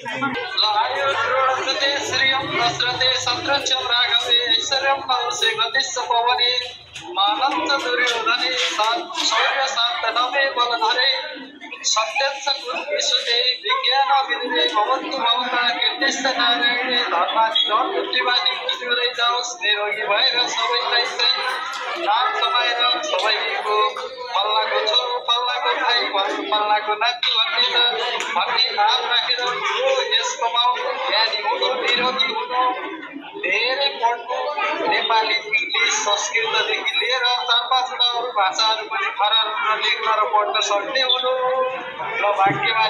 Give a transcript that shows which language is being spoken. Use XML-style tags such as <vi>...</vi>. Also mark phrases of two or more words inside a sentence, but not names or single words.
<sa>सत्यंच विशुद्धे विज्ञान विधे भवन्तु भवता कृष्ण नारायणे धर्मादि धन बुद्धिवादी बुद्धिरै जाओस्</sa> <ne>निरोगी भएर सबैलाई चाहिँ नाम कमाएर सबैको पल्लाको छोरो पल्लाको भाइ पल्लाको नाति भन्ने नाम राखेर यस कमाउनु ज्ञानी हुनु विरोधी हुनु धेरै पढ्नु नेपाली इङ्ग्लिस संस्कृतदेखि लिएर 4-5वटा अरू भाषाहरू पनि खराब लेख्न र पढ्न सक्ने हुनु ल भाग्यमानी</ne>